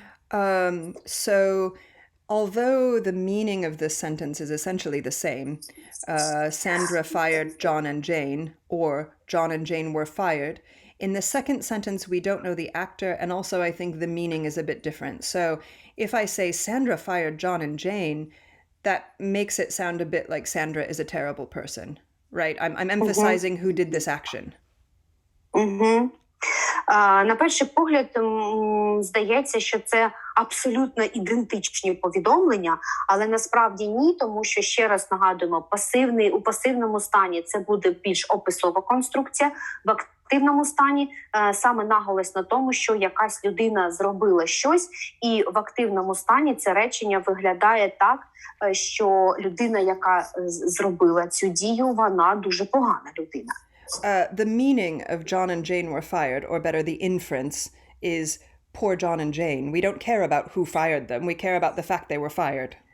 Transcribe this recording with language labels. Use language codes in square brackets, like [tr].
[en] So although the meaning of this sentence is essentially the same, Sandra fired John and Jane, or John and Jane were fired, in the second sentence, we don't know the actor, and also I think the meaning is a bit different. So if I say Sandra fired John and Jane, that makes it sound a bit like Sandra is a terrible person, right? I'm emphasizing who did this action. [uk] На перший погляд, здається, що це абсолютно ідентичні повідомлення, але насправді ні, тому що, ще раз нагадуємо, у пасивному стані це буде більш описова конструкція, в активному стані саме наголос на тому, що якась людина зробила щось, і в активному стані це речення виглядає так, що людина, яка зробила цю дію, вона дуже погана людина. [en] The meaning of John and Jane were fired, or better, the inference, is poor John and Jane. We don't care about who fired them. We care about the fact they were fired.